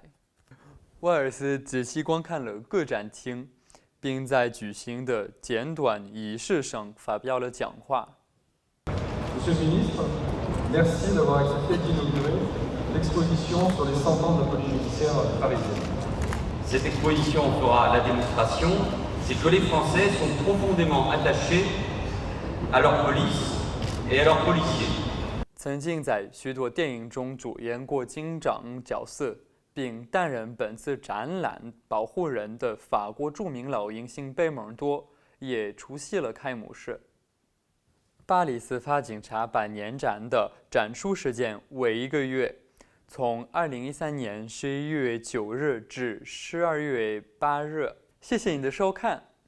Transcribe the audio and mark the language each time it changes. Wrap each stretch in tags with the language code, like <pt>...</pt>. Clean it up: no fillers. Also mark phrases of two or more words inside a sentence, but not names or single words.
<zh>沃尔斯仔细观看了各展厅，并在举行的简短仪式上发表了讲话。</zh> <fr>Monsieur le ministre, merci d'avoir accepté d'inaugurer l'exposition sur les 100 ans de la police judiciaire parisienne. Cette exposition fera la démonstration, c'est que les Français sont profondément attachés à leur police et à leurs policiers.</fr> <zh>曾经在许多电影中主演过警长角色，并担任本次展览保护人的法国著名老影星贝蒙多也出席了开幕式。巴黎司法警察百年展的展出时间为1个月，从2013年11月9日至12月8日。谢谢你的收看。</zh>